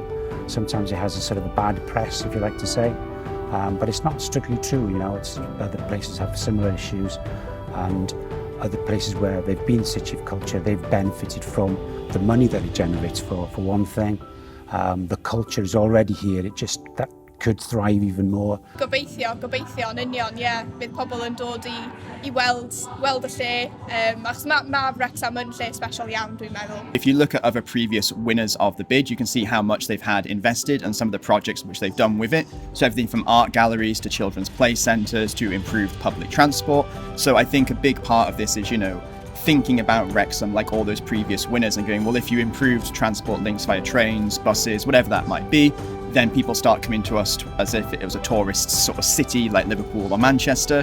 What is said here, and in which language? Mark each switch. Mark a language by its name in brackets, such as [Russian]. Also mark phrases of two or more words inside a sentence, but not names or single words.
[English] Sometimes it has a sort of a bad press, if you like to say, but it's not strictly true. It's other places have similar issues, and other places where they've been city of culture, they've benefited from the money that it generates for one thing. The culture is already here, that could thrive even more. [Welsh] Gobeithio yn union, bydd pobl yn dod i weld y lle, achos mae Wrexham yn lle special iawn, dwi'n meddwl. [English] If you look at other previous winners of the bid, you can see how much they've had invested and some of the projects which they've done with it. So everything from art galleries to children's play centres to improved public transport. So I think a big part of this is, thinking about Wrexham like all those previous winners and going, well, if you improved transport links via trains, buses, whatever that might be, then people start coming to us as if it was a tourist sort of city like Liverpool or Manchester.